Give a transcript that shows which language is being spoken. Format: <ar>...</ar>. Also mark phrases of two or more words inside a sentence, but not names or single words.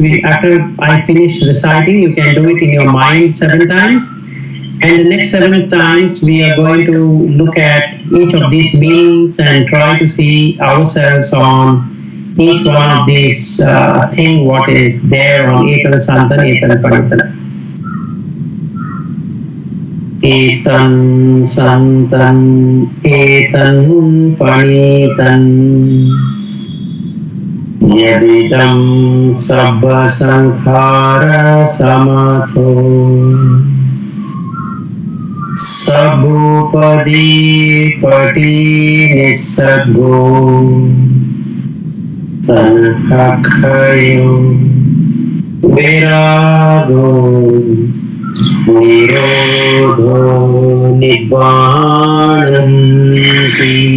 <en>After I finish reciting, you can do it in your mind 7 times. And the next 7 times, we are going to look at each of these meanings and try to see ourselves on each one of these thing what is there on</en> <pi>Etan Santan Etan Panitan. Etan Santan Etan Panitan. Yadidam sabba sankhara samatho sabupadi pati nisargo tanhakhayo virago nirodho nibbananti.</pi>